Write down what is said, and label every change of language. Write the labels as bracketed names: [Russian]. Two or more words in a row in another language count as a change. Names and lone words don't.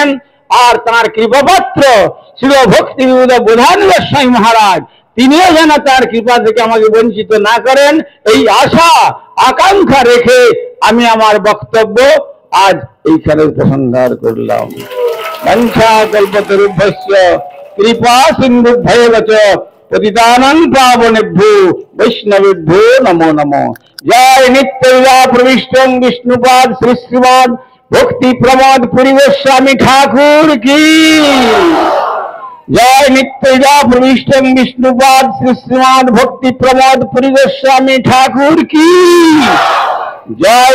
[Bangla] আর তার কৃপাপাত্র শ্রী ভক্তি বিবোধ প্রধান গোস্বামী মহারাজ, তিনিও যেন তার কৃপা থেকে আমাকে বঞ্চিত না করেন, এই আশা আকাঙ্ক্ষা রেখে আমি আমার বক্তব্য আজ এইখানে উপসংহার করলাম। [Sanskrit] বাঞ্ছা কল্পতরুভ্যস্য কৃপা সিন্ধুভ্যেব চ পতিতানাং পাবনেভ্যো বৈষ্ণবেভ্যো নমো নমঃ। [Bangla] জয় নিত্যলীলা প্রবিষ্টং বিষ্ণুপাদ শ্রী শ্রীমান ভক্তি প্রমোদ পুরী গোস্বামী ঠাকুর কি জয়। নিত্যলীলা প্রবিষ্টং বিষ্ণুপাদ শ্রী শ্রীমান ভক্তি প্রমোদ পুরী গোস্বামী ঠাকুর কি জয়।